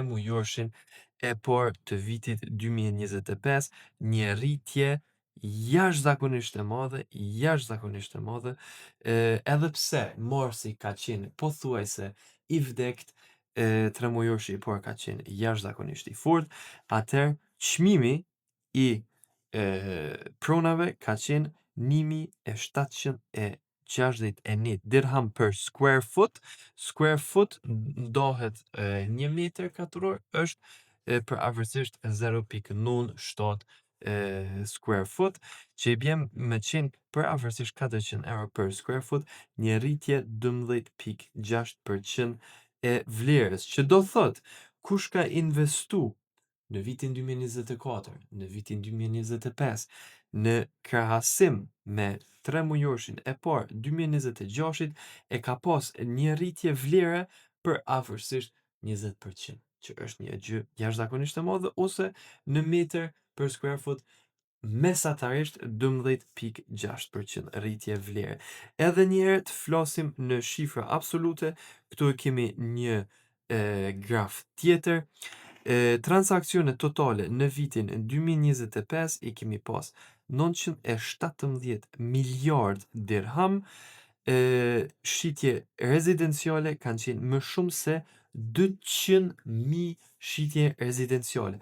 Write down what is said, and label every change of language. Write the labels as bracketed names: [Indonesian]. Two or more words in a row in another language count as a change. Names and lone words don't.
[Albanian] mujorshin e parë të vitit 2025, një rritje jashtëzakonisht e madhe, edhe pse marsi ka qenë pothuajse i vdekt, 3 mujorshi i parë ka qenë jashtëzakonisht i fortë, atëherë çmimi i pronave ka qenë 1761 dirham për [English] square foot. Square foot [Albanian] ndohet 1 metër katror është për afërsisht 0.07 [English] square foot, [Albanian] që i bjem me qenë për afërsisht 400 euro për [English] square foot, [Albanian] një rritje 12.6% e vlerës, që do thot, kush ka investu në vitin 2024, në vitin 2025, në krahasim me 3 mujorshin e parë 2026-it, e ka pas një rritje vlere për afërsisht 20%, që është një gjë jashtëzakonisht e madhe, ose në metër për [English] square foot [Albanian] mesatarisht 12.6% rritje vlere. Edhe njëherë të flasim në shifra absolute, këtu kemi një graf tjetër. Transakcione totale në vitin 2025 i kemi pas 917 miliard dirham, shitje rezidenciale kanë qenë më shumë se 200.000 shitje rezidenciale.